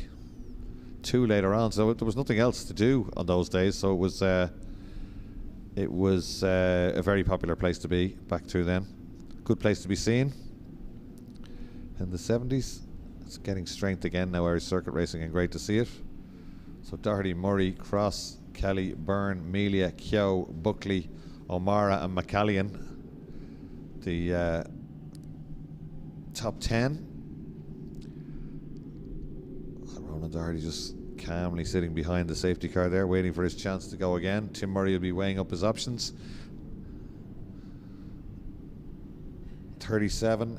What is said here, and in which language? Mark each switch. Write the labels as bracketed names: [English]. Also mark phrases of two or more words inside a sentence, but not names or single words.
[English] 2 later on, so there was nothing else to do on those days. So it was a very popular place to be back through then. Good place to be seen. In the 70s, it's getting strength again now, Irish circuit racing, and great to see it. So Doherty, Murray, Cross, Kelly, Byrne, Melia, Keogh, Buckley, O'Mara and McCallion. The top 10. Ronan Doherty just calmly sitting behind the safety car there, waiting for his chance to go again. Tim Murray will be weighing up his options. 37.